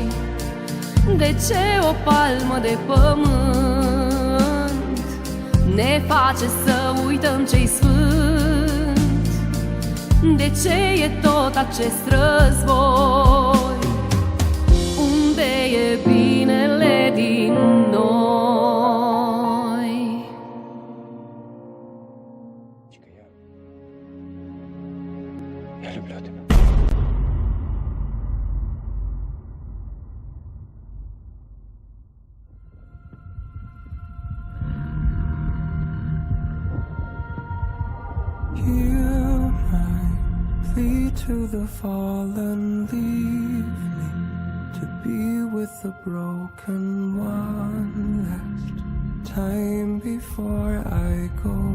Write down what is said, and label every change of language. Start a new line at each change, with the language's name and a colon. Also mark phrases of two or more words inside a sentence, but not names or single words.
Romanian: De ce o palmă de pământ ne face să uităm ce-i sfânt? De ce e tot acest război? Unde e binele din noi?
Russian: Я люблю тебя.
English: Hear my plea to the fallen, leave me to be with the broken one last time before I go.